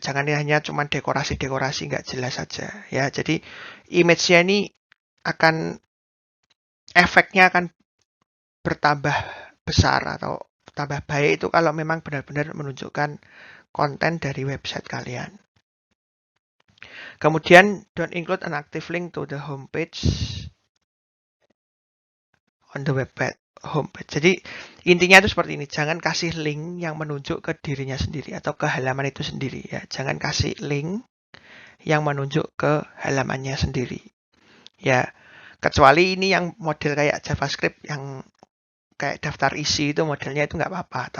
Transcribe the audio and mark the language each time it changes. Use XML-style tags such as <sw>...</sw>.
<id>Jangan hanya cuma dekorasi-dekorasi nggak jelas saja ya. Jadi image-nya ini efeknya akan bertambah besar atau tambah baik itu kalau memang benar-benar menunjukkan konten dari website kalian.</id> <en>Kemudian don't include an active link to the homepage on the web homepage.</en> <id>Jadi intinya itu seperti ini, jangan kasih link yang menunjuk ke dirinya sendiri atau ke halaman itu sendiri ya. Jangan kasih link yang menunjuk ke halamannya sendiri. Ya, kecuali ini yang model kayak JavaScript yang kayak daftar isi itu modelnya itu nggak apa-apa.</id>